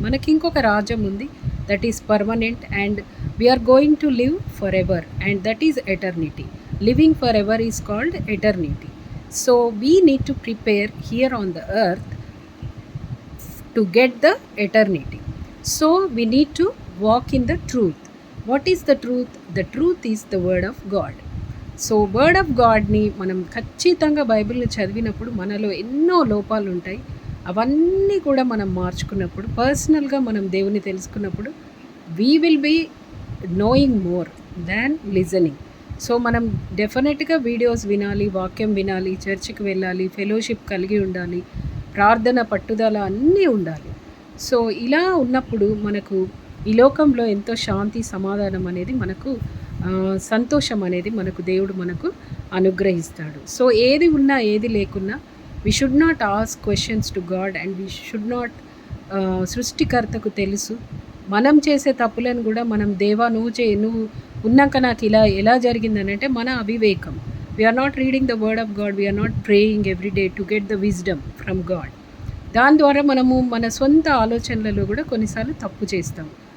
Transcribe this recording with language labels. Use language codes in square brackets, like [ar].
[te] మనకి ఇంకొక రాజ్యం ఉంది, [en] That is permanent, and we are going to live forever, and that is eternity. Living forever is called eternity. So we need to prepare here on the earth to get the eternity. So we need to walk in the truth. What is the truth? The truth is the word of God. [te] So word of గాడ్ని మనం ఖచ్చితంగా బైబిల్ని చదివినప్పుడు మనలో ఎన్నో లోపాలు ఉంటాయి. అవన్నీ కూడా మనం మార్చుకున్నప్పుడు, పర్సనల్గా మనం దేవుని తెలుసుకున్నప్పుడు [en] We will be knowing more than listening. [te] So మనం డెఫినెట్గా వీడియోస్ వినాలి, వాక్యం వినాలి, చర్చికి వెళ్ళాలి, ఫెలోషిప్ కలిగి ఉండాలి, ప్రార్థన పట్టుదల అన్నీ ఉండాలి. సో ఇలా ఉన్నప్పుడు మనకు ఈ లోకంలో ఎంతో శాంతి, సమాధానం అనేది మనకు, సంతోషం అనేది మనకు దేవుడు మనకు అనుగ్రహిస్తాడు. సో ఏది ఉన్నా ఏది లేకున్నా [en] we should not ask questions to God, and we should not, [te] సృష్టికర్తకు తెలుసు మనం చేసే తప్పులను కూడా మనం దేవా నువ్వు ఉన్నాక నాకు ఇలా ఎలా జరిగిందని అంటే మన అవివేకం. [en] We are not reading the word of God, we are not praying every day to get the wisdom from God. [te] దాని ద్వారా మనము మన సొంత ఆలోచనలలో కూడా కొన్నిసార్లు తప్పు చేస్తాం.